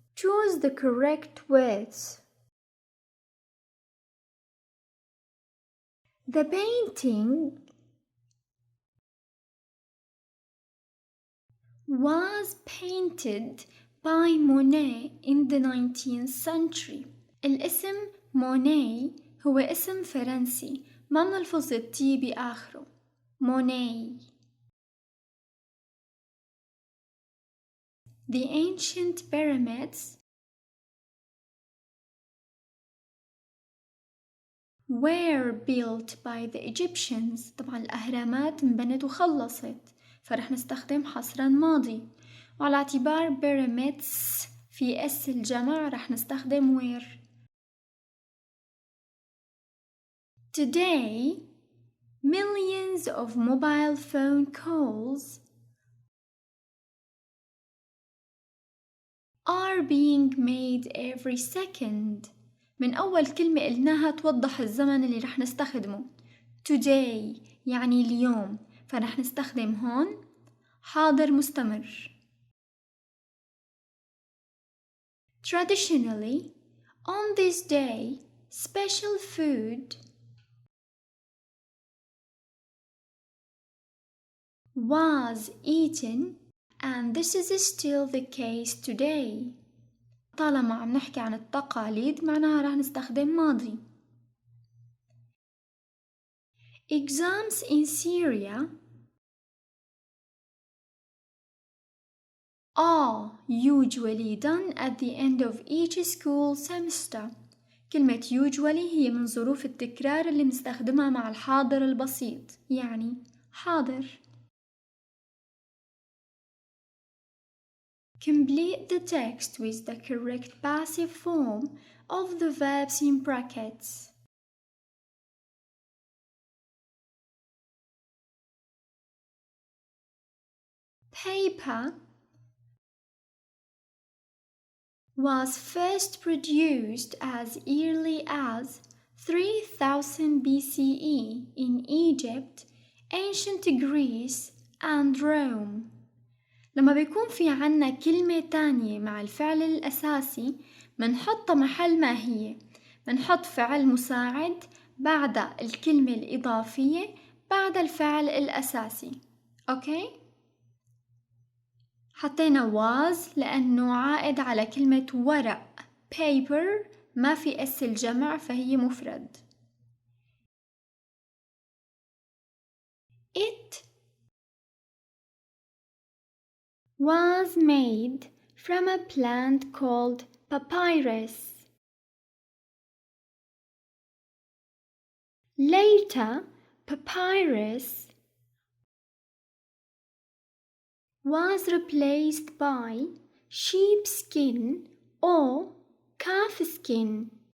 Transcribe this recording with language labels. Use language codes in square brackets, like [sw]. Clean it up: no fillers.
[en] Choose the correct words. The painting was painted by Monet in the 19th century. [ar] الاسم موني هو اسم فرنسي، ما بنلفظ التي بآخره. موني. [en] The ancient pyramids were built by the Egyptians. [ar] طبعا الأهرامات انبنت وخلصت، فرح نستخدم حصرا ماضي. وعلى اعتبار pyramids في اس الجمع رح نستخدم were. [en] Today, millions of mobile phone calls are being made every second. [ar] من أول كلمة قلناها توضح الزمن اللي رح نستخدمه. Today يعني اليوم، فرح نستخدم هون حاضر مستمر. [en] Traditionally, on this day, special food was eaten, and this is still the case today. [ar] طالما عم نحكي عن التقاليد معناها راح نستخدم ماضي. [en] Exams in Syria are usually done at the end of each school semester. [ar] كلمة usually هي من ظروف التكرار اللي بنستخدمها مع الحاضر البسيط، يعني حاضر. [en] Complete the text with the correct passive form of the verbs in brackets. Paper was first produced as early as 3000 BCE in Egypt, ancient Greece and Rome. [ar] لما بيكون في عنا كلمة تانية مع الفعل الأساسي منحطها محل ما هي، منحط فعل مساعد بعد الكلمة الإضافية بعد الفعل الأساسي. أوكي؟ حطينا was لأنه عائد على كلمة ورق paper، ما في اس الجمع فهي مفرد. [en] It was made from a plant called papyrus. Later, papyrus was replaced by sheepskin or calfskin.